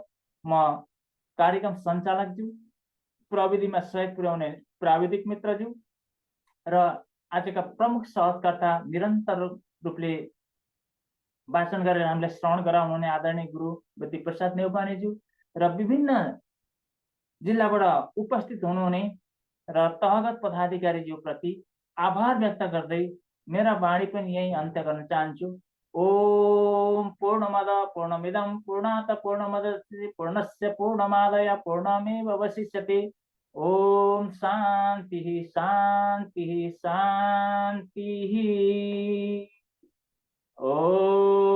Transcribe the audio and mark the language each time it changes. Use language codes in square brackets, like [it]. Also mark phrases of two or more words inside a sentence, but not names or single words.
[ne] म कार्यक्रम सञ्चालकज्यू, प्रविधिमा सहयोग पुर्याउने प्राविधिक मित्रज्यू र आजका प्रमुख सहकर्ता निरन्तर रूपले वाचन गरेर हामीलाई श्रवण गराउनुहुने आदरणीय गुरु बुद्धि प्रसाद नेउपानेज्यू र विभिन्न जिल्लाबाट उपस्थित हुनुहुने र तहगत पदाधिकारीज्यू प्रति आभार व्यक्त गर्दै मेरा वाणी पनि यही अन्त्य गर्न चाहन्छु। [sa] ओम पूर्णमद पूर्णमिदं पूर्णात् पूर्णमुदच्यते पूर्णस्य पूर्णमादाय पूर्णमेवावशिष्यते। ओम शान्तिः शान्तिः शान्तिः। ओम